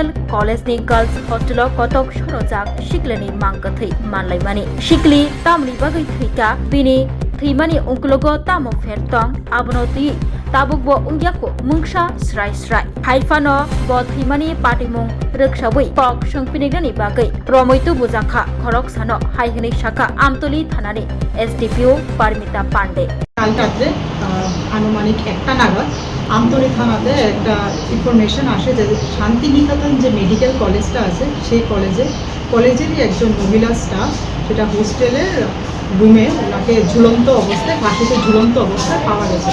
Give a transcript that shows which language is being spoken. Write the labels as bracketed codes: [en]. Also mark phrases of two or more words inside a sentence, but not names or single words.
[trp] कलेजनि गार्ल्स हस्टेल कतक सरजाक सिक्लेनि मांगथै मानलायमानि सिक्लि तामनि बागै थैका बिनि थैमानि उंकलोगो तामो फेरतं आबनो ति ताबुकबो उंगियाको मुंगसा स्राय स्राय हाइफानो ब थैमानि पाटिमुं रोखसाबै कक संपिनिगनानि बागै रमैतु बुजाखा खरकसानो हाइहनै शाखा आमतली थानानि एसडीपीओ पारमिता पांडे [bn] কাল রাত্রে আনুমানিক 1টা নাগাদ আমতলী থানাতে একটা ইনফরমেশন আসে যে শান্তিনিকেতন যে মেডিকেল কলেজটা আছে সেই কলেজেরই একজন মহিলা স্টাফ সেটা হোস্টেলের রুমে ওনাকে ঝুলন্ত অবস্থায় ফাঁসিতে ঝুলন্ত অবস্থায় পাওয়া গেছে।